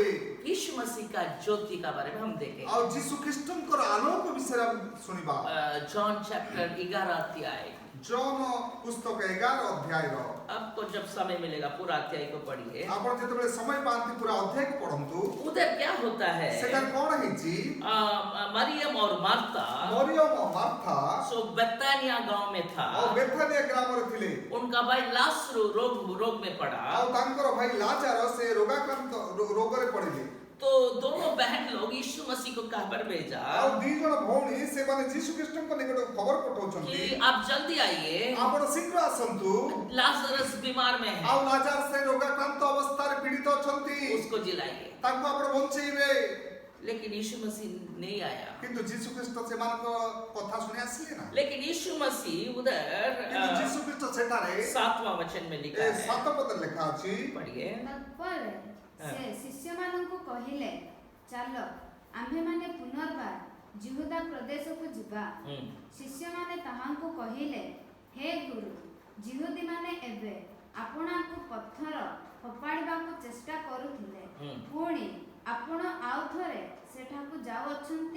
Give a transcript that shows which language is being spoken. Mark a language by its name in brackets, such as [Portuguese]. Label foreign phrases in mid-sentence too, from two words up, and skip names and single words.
[Hindi] यीशु मसीह का ज्योति का बारे में हम देखें। [Odia] ଆଉ ଯୀଶୁ ଖ୍ରୀଷ୍ଟଙ୍କର ଆଲୋକ ବିଷୟରେ ଆମେ ଶୁଣିବା। [Hindi] जॉन चैप्टर 11 अध्याय। [Odia] ଜନ ପୁସ୍ତକ 11 ଅଧ୍ୟାୟର [Hindi] आपको जब समय मिलेगा पूरा अध्याय को पढ़िए। [Odia] ଆପଣ ଯେତେବେଳେ ସମୟ ପାଆନ୍ତି ପୁରା ଅଧ୍ୟାୟକୁ ପଢନ୍ତୁ। [Hindi] उधर क्या होता है? [Odia] ସେଠାରେ କଣ ହେଇଛି? [Hindi] मरियम और मार्था [Odia] ମରିୟମ ମାର୍ଥା [Hindi] सो बेतानिया गांव में था। [Odia] ଆଉ ବେଥାନିଆ ଗ୍ରାମରେ ଥିଲେ। [Hindi] उनका भाई लाजरू रोग में पड़ा। [Odia] ଆଉ ତାଙ୍କର ଭାଇ ଲାଚାର ସେ ରୋଗାକ୍ରାନ୍ତ ରୋଗରେ ପଡ଼ିଲେ। [Hindi] तो दोनों बहन लोग यीशु मसीह को खबर भेजा [Odia] ଆଉ ଦି ଜଣ ଭଉଣୀ ସେମାନେ ଯୀଶୁ ଖ୍ରୀଷ୍ଟଙ୍କ ନିକଟକୁ ଖବର ପଠାଉଛନ୍ତି [Hindi] कि आप जल्दी आइए, [Odia] ଆପଣ ଶୀଘ୍ର ଆସନ୍ତୁ। [Hindi] लाजरस बीमार में है, [Odia] ଆଉ ଲାଚାର ସେ ରୋଗାକ୍ରାନ୍ତ ଅବସ୍ଥାରେ ପୀଡ଼ିତ ଅଛନ୍ତି, [Hindi] उसको जिलाइए। [Odia] ତାଙ୍କୁ ଆପଣ ବଞ୍ଚେଇବେ। [Hindi] लेकिन यीशु मसीह नहीं आया। [Odia] କିନ୍ତୁ ଯୀଶୁ ଖ୍ରୀଷ୍ଟ ସେମାନଙ୍କ କଥା ଶୁଣି ଆସିଲେ ନା। [Hindi] लेकिन यीशु मसीह उधर [Odia] କିନ୍ତୁ ଯୀଶୁ ଖ୍ରୀଷ୍ଟ ସେଠାରେ [Hindi] 7वां वचन में लिखा है, [Odia] 7 ପଦରେ ଲେଖା ଅଛି। [Hindi] पढ़िए। [Odia] ତତ୍ପରେ ସେ ଶିଷ୍ୟମାନଙ୍କୁ କହିଲେ, ଚାଲ ଆମ୍ଭେମାନେ ପୁନର୍ବାର ଜିହୁଦା ପ୍ରଦେଶକୁ ଯିବା। ଶିଷ୍ୟମାନେ ତାହାଙ୍କୁ କହିଲେ, ହେ ଗୁରୁ, ଜିହୁଦୀମାନେ ଏବେ ଆପଣଙ୍କୁ ପଥର ଫୋପାଡ଼ିବାକୁ ଚେଷ୍ଟା କରୁଥିଲେ, ପୁଣି ଆପଣ ଆଉ ଥରେ ସେଠାକୁ ଯାଉଅଛନ୍ତି?